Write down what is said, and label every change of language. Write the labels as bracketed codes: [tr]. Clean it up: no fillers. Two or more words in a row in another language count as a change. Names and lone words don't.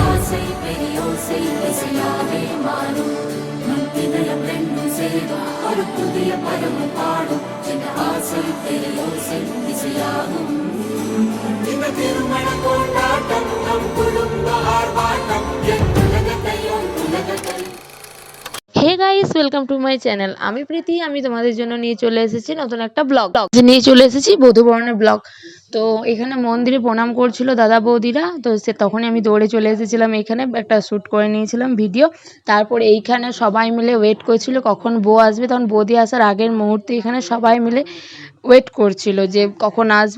[ta] ஆசை பெரியோசை இசையாவே மாறும் நம் இதயம் ரெண்டும் சேரும் ஒரு புதிய பருவம் பாடும் சின்ன ஆசை பெரியோசை இசையாகும் இந்த திருமண கொண்டாட்டம் நம் குடும்ப ஆர்ப்பாட்டம் என் உலகத்தையும் உலகத்தை। [en] Hey guys, welcome to my channel. [bn] আমি প্রীতি, আমি তোমাদের জন্য নিয়ে চলে এসেছি নতুন একটা ব্লগ নিয়ে চলে এসেছি বধূবরণের ব্লগ। তো এখানে মন্দিরে প্রণাম করছিল দাদা বৌদিরা, তো তখনই আমি দৌড়ে চলে এসেছিলাম। এখানে একটা শ্যুট করে নিয়েছিলাম ভিডিও। তারপরে এইখানে সবাই মিলে ওয়েট করছিল কখন বউ আসবে, তখন বৌদি আসার আগের মুহূর্তে এখানে সবাই মিলে ওয়েট করছিল যে কখন আসবে।